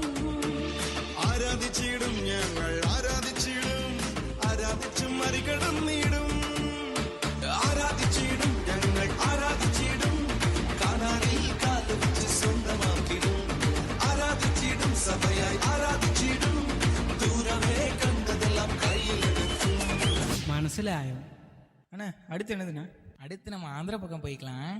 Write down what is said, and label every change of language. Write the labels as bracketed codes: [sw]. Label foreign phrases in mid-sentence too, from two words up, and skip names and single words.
[ml] ആരാധിച്ചിടും ഞങ്ങൾ, ആരാധിച്ചിടും, ആരാധിച്ചു മറികടന്നിടും. ആരാധിച്ചിടും ഞങ്ങൾ, ആരാധിച്ചിടും, കാനാനിൽ കാലുവച്ച് സ്വന്തമാക്കിടും. ആരാധിച്ചിടും സഭയായി, ആരാധിച്ചിടും, ദൂരമേ കണ്ടതെല്ലാം കയ്യിലെടുക്കും. മനസ്സിൽ ആയും. [ta] அண்ணா அடுத்து என்னதுண்ணா? அடுத்து நம்ம ஆந்திரா பக்கம் போய்க்கலாம்.